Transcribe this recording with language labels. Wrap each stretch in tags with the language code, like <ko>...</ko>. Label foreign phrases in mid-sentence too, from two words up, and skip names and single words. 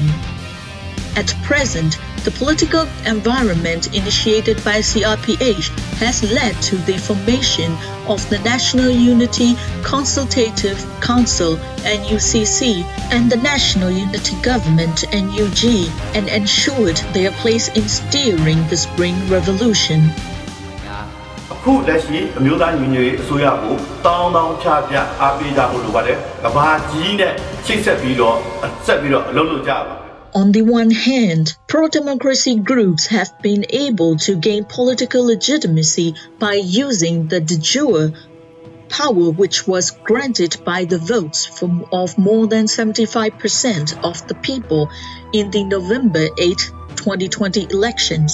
<en>At present, the political environment initiated by CRPH has led to the formation of the National Unity Consultative Council NUCC and the National Unity Government NUG and ensured their place in steering the Spring Revolution.</en> <my>အခုလက်ရှိအမျိုးသားညီညွတ်ရေးအစိုးရကိုတောင်းတောင်းချပြအားပေးကြဖို့လိုပါတယ်။ကမ္ဘာကြီးနဲ့ချိတ်ဆက်ပြီးတော့ဆက်ပြီးတော့အလုပ်လုပ်ကြပါ</my> <en>On the one hand, pro-democracy groups have been able to gain political legitimacy by using the de jure power which was granted by the votes of more than 75% of the people in the November 8, 2020 elections.</en>